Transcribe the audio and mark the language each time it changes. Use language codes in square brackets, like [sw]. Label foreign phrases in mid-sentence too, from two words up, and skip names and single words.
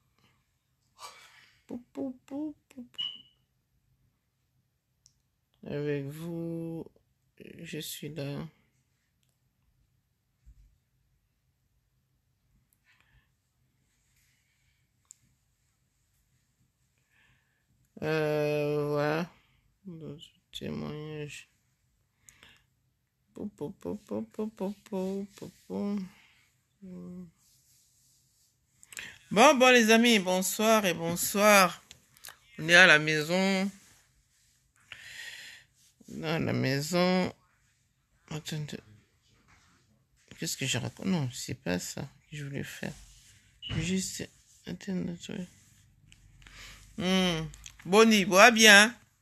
[fr] Pou, pou, pou, pou. Avec vous, je suis là. Voilà. Dans ce témoignage. Pou, pou, pou, pou, pou, pou, pou, pou, pou. Bon, les amis, bonsoir et bonsoir. On est à la maison. Dans la maison. Attendez. Qu'est-ce que je raconte? Non, c'est pas ça que je voulais faire. Juste. Attendez. Boni, bois bien.